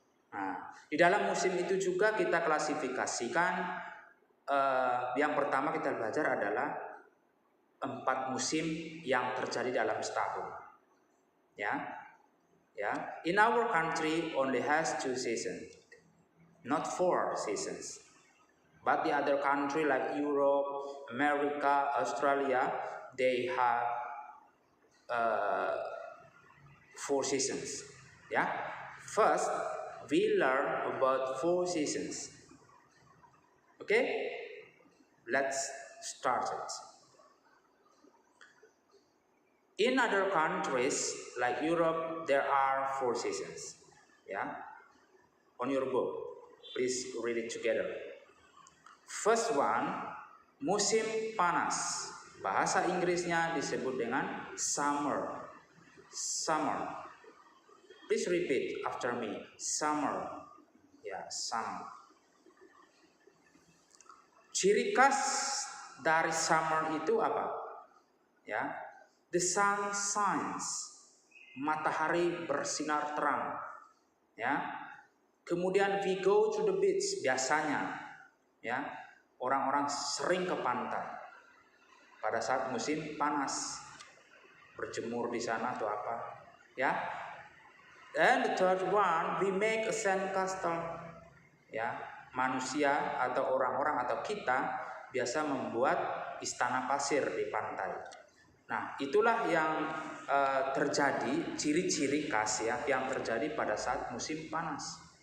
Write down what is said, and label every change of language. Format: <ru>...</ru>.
<id>Nah, di dalam musim itu juga kita klasifikasikan yang pertama kita belajar adalah 4 musim yang terjadi dalam setahun. Ya.</id> <en>In our country only has 2 seasons, not 4 seasons. But the other country like Europe, America, Australia, they have 4 seasons. Yeah. First, we learn about 4 seasons. Okay, let's start it. In other countries like Europe, there are 4 seasons. Yeah. On your book, please read it together. First one,</en> <id>musim panas. Bahasa Inggrisnya disebut dengan summer.</id> <en>Summer. Please repeat after me. Summer. Ya, summer.</en> <id>Ciri khas dari summer itu apa? Ya,</id> <en>the sun shines.</en> <id>Matahari bersinar terang. Ya.</id> <en>Kemudian we go to the beach biasanya.</en> <id>Ya, orang-orang sering ke pantai pada saat musim panas, berjemur di sana atau apa, ya.</id> <en>And the third one, we make a sand castle.</en> <id>Ya, manusia atau orang-orang atau kita biasa membuat istana pasir di pantai. Nah, itulah yang terjadi, ciri-ciri khas ya yang terjadi pada saat musim panas.</id>